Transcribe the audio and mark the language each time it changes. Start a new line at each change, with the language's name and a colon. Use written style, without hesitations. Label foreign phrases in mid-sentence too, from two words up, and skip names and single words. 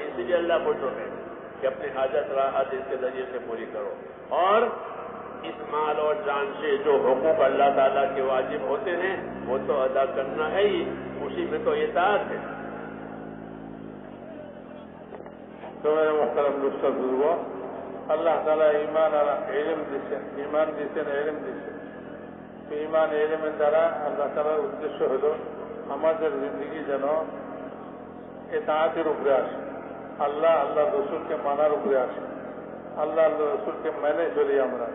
Urdu: اسی لیے اللہ خوش ہو گئے کہ اپنی حاجت راحت اس کے ذریعے سے پوری کرو، اور اس مال اور جان سے جو حقوق اللہ تعالیٰ کے واجب ہوتے ہیں وہ تو ادا کرنا ہے ہی، اسی میں تو اطاعت ہے۔ تو میرے محترم دوستوں بزرگوں، اللہ تعالیٰ ایمان اور علم
Bangla: দিয়েছেন, ইমান দিয়েছেন, এলম দিয়েছেন। তো ইমান এলমের দ্বারা আল্লাহ তাআলার উদ্দেশ্য হলো আমাদের জিন্দেগি যেন ইতাআতের উপরে আসে, আল্লাহ আল্লাহ রসুলকে মানার উপরে আসে, আল্লাহ আল্লাহ রসুলকে মেনে চলি আমরা।